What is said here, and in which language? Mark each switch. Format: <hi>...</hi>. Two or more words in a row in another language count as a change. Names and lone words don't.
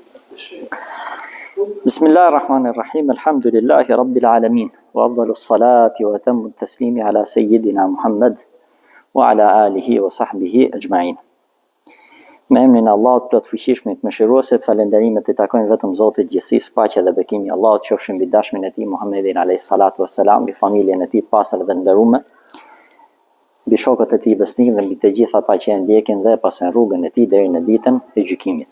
<ar>بسم الله الرحمن الرحيم. الحمد لله رب العالمين. وأفضل الصلاة وأتم التسليم على سيدنا محمد وعلى آله وصحبه أجمعين.</ar> <sq>Me emrin e Allahut plot fuqishmit mëshiruesit, falënderimet I takojnë vetëm Zotit gjithësisë, paqja dhe bekimi I Allahut qofshin mbi dashmin e tij Muhammedin</sq> <ar>عليه الصلاة والسلام,</ar> <sq>mbi familjen e tij të pastër dhe nderuar, mbi shokët e tij besnik dhe mbi të gjithë ata që e ndjekin dhe pasojnë rrugën e tij deri në ditën e gjykimit.</sq>